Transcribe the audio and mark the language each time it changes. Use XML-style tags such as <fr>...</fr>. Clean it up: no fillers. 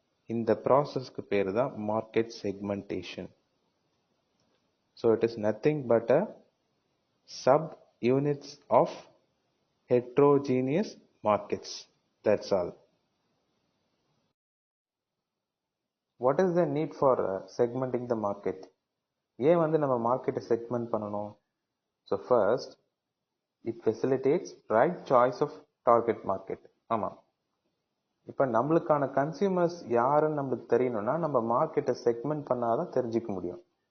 <ta>இந்த ப்ராசஸ்க்கு பேர் தான் market segmentation.</ta> <en>So it is nothing but a sub units of heterogeneous markets. That's all. What is the need for segmenting the market?</en> <ta>ஏன் வந்து நம்ம மார்க்கெட்டை segment பண்ணணும்?</ta> <en>So first, it facilitates right choice of target market.</en> <ta>ஆமாம், இப்போ நம்மளுக்கான consumers யாருன்னு நம்மளுக்கு தெரியணும்னா நம்ம மார்க்கெட்டை செக்மெண்ட் பண்ணாதான் தெரிஞ்சிக்க முடியும்.</ta>